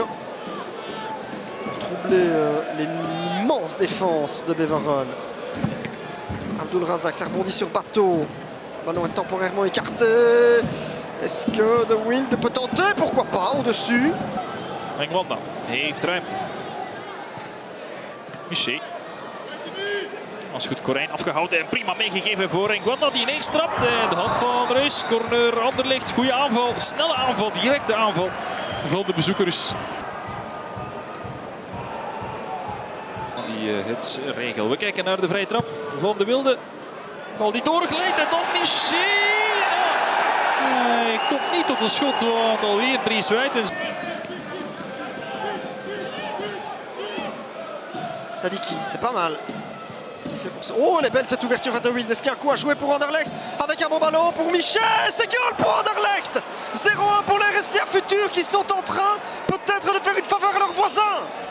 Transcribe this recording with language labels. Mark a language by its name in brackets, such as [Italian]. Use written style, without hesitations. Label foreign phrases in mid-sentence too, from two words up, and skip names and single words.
[French] Troubler l'immense défense de Beveren. Abdul Razak, ça rebondit sur Bateau. Le ballon est temporairement écarté. Est-ce que De Wilde peut tenter? Pourquoi pas, au-dessus. [Dutch] Ngwanda heeft ruimte. Miché. Als goed Corain afgehouden en prima meegegeven voor Ngwanda die ineens trapt. De hand van Reus, corner Anderlecht. Goede aanval, snelle aanval, directe aanval van de bezoekers. Die hitsregel. We kijken naar de vrije trap van De Wilde. Bal die doorgeleid en dan Miché. Hij komt niet tot een schot, want alweer Dries Wuitens. [French] Sadiki, c'est pas mal. Oh, elle est belle cette ouverture à De Wilde. Est-ce qu'il y a un coup à jouer pour Anderlecht? Avec un bon ballon pour Miché. C'est goal pour Anderlecht. 0-1 pour les RSCA Futur qui sont en train peut-être de faire une faveur à leurs voisins.